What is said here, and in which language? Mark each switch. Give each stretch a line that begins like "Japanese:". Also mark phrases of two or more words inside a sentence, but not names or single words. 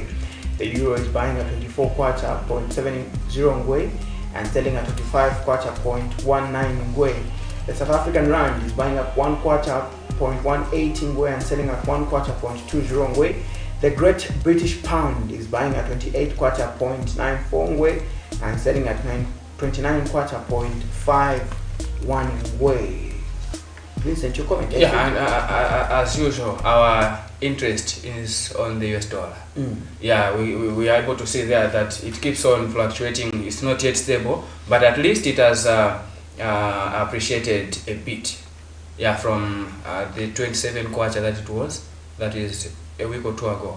English: The euro is buying at 24 kwacha, 0.70 Ngwe, and selling at 25 kwacha, 0.19 Ngwe. The South African rand is buying at 1 kwacha, 0.18 Ngwe, and selling at 1 kwacha, 0.20 Ngwe. The Great British Pound is buying at 28 kwacha, 0.94 Ngwe, and selling at 29 kwacha, 0.51 Ngwe. Vincent, your comment? Yeah, and as usual, our interest is on the US dollar. Yeah, we are able to see there that it keeps on fluctuating. It's not yet stable, but at least it has appreciated a bit. Yeah, from the 27 kwacha that it was, that is a week or two ago.